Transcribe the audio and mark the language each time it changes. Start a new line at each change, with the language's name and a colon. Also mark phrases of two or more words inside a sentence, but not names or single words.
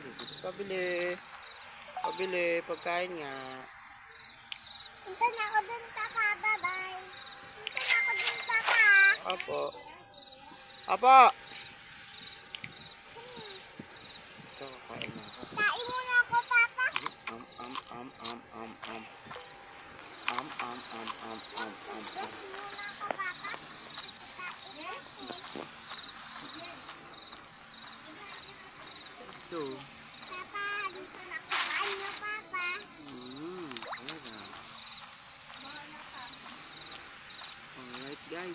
Filipino: Dito pabili. Pabili, pagkain nga. Punta na ako dun, Papa. Bye-bye. Punta na ako dun, Papa. Apo. Apo! Ito, kakain na ako. Kain muna ako, Papa. Am, am, am, am, am, am. Am, am, am, am, am, am, am. Brush muna ako, Papa. Kain ako. Ito. Papa, dito na ako. Kain niyo, Papa. Ayan.
English: Alright, guys.